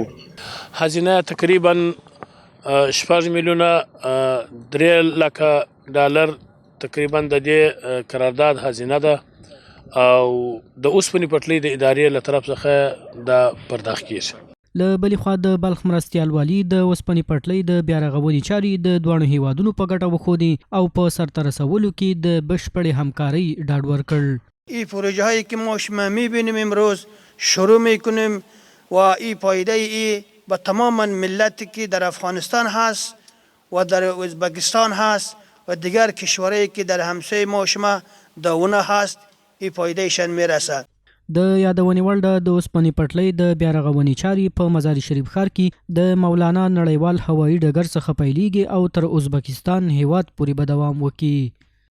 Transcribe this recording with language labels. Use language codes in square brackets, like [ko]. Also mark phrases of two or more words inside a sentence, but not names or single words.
[ps] هزینه تقریبا 6 میلیونه 3 لکه ډالر تقریبا د دې قرارداد هزینه ده او د اوسپنې پټلۍ د ادارې له طرف څخه دا پرداخت کیږي. له بلې خوا د بلخ مرستیال والي د اوسپنې پټلۍ د بیا رغونې چارې د دواړو هیوادونو په ګټه وښودې او په سرته رسولو کې د بشپړې همکارۍ ډاډ ورکړ. [fa] این پروژه هایی که ما شما میبینیم امروز شروع میکنیم و این پایده ای به تمام ملتی که در افغانستان هست و در ازبکستان هست و دیگر کشورهایی که در همسایه ما شما داونه هست این پایدهشان میرسد. [ps] د یادونې وړ ده د اوسپنې پټلۍ د بیا رغونې چارې په مزار شریف ښار کې د مولانا نړیوال هوایي ډګر څخه پیلیږي او تر ازبکستان هیواد پورې به دوام وکړي.